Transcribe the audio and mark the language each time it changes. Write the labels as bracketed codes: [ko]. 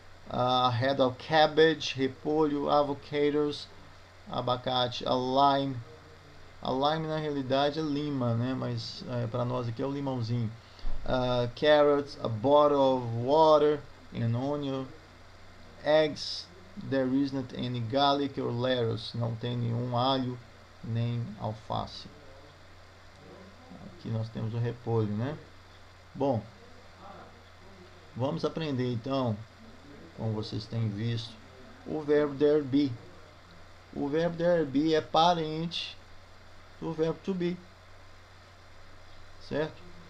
[en] A head of cabbage, repolho, avocados, abacate, a lime. [pt] A lime na realidade é lima, né? Mas para nós aqui é o limãozinho. [en] Carrots, a bottle of water, an onion, eggs. There isn't any garlic or lettuce. [pt] Não tem nenhum alho nem alface. Aqui nós temos o repolho, né? Bom, vamos aprender então, como vocês têm visto, o verbo there be. O verbo there be é parente do verbo to be, certo?